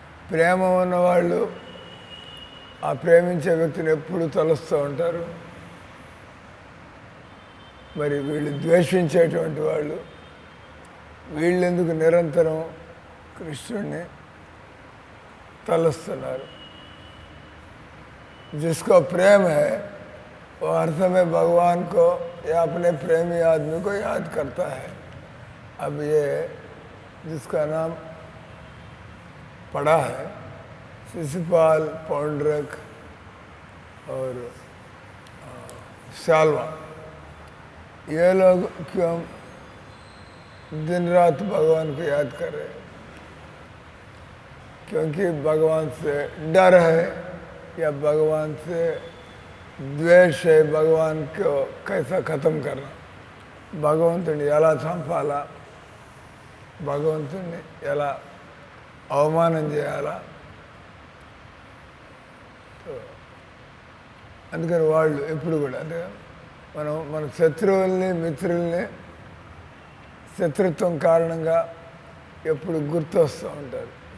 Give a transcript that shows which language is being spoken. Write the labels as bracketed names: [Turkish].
[Telugu] ప్రేమ ఉన్నవాళ్ళు ఆ ప్రేమించే వ్యక్తిని ఎప్పుడు తలుస్తూ ఉంటారు. మరి వీళ్ళు ద్వేషించేటువంటి వాళ్ళు వీళ్ళెందుకు నిరంతరం కృష్ణుడిని తలుస్తున్నారు. [Hindi] जिसको प्रेम है वो हर समय भगवान को या अपने प्रेमी आदमी को याद करता है. अब ये जिसका नाम पढ़ा है शिशुपाल, पौंड्रक और शाल्वा, ये लोग क्यों दिन रात भगवान को याद कर रहे हैं? क्योंकि भगवान से डर है या भगवान से द्वेष है. भगवान को कैसा ख़त्म करना, [Telugu] భగవంతుని ఎలా చంపాలా, భగవంతుని ఎలా అవమానం చేయాలా. అందుకని వాళ్ళు ఎప్పుడు కూడా అంటే మన శత్రువుల్ని, మిత్రుల్ని శత్రుత్వం కారణంగా ఎప్పుడు గుర్తొస్తూ ఉంటారు.